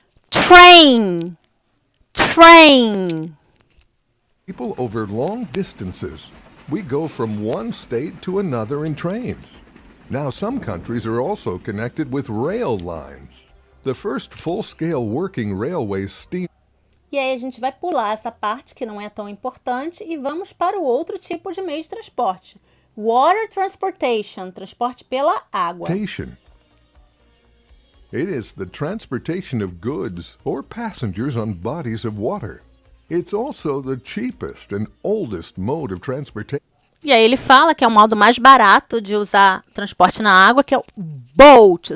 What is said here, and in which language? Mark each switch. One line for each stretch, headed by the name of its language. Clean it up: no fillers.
English: Train. Train. people over long distances. We go from one state to another in trains. Now, some countries are also connected with rail lines. The first full-scale working railway steam
Portuguese: E aí a gente vai pular essa parte que não é tão importante e vamos para o outro tipo de meio de transporte.
English: Water transportation,
Portuguese: transporte pela água.
English: transportation. It is the transportation of goods or passengers on bodies of water. It's also the cheapest and oldest mode of transportation.
Portuguese: E aí ele fala que é o modo mais barato de usar transporte na água, que é o boat.